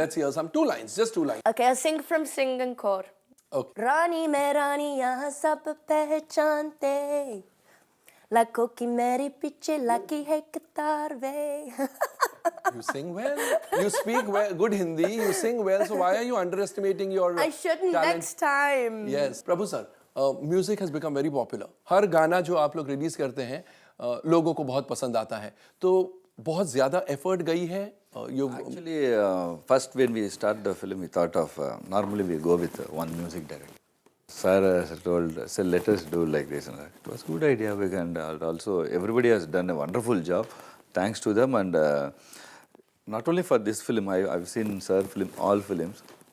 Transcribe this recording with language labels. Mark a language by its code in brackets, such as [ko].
[en] Let's hear some 2 lines, just 2 lines. Okay, I'll sing from Sing and Kor. Okay. [hi] रानी मैं रानी यहाँ सब पहचानते, लाखों की मेरी पीछे लगी है कतार वे. [en] You sing well. You speak well, good Hindi. You sing well. So why are you underestimating your I shouldn't talent? next time. Yes, Prabhu sir. Music has become very popular. [hi] हर गाना जो आप लोग रिलीज करते हैं लोगों को बहुत पसंद आता है. तो बहुत ज़्यादा एफर्ट गई है. [en] Actually, first when we start the film, we thought of normally we go with one music director. Sir told, "Sir, let us do like this." And it was a good idea. We can also everybody has done a wonderful job. Thanks to them, and not only for this film, I've seen Sir film, all films.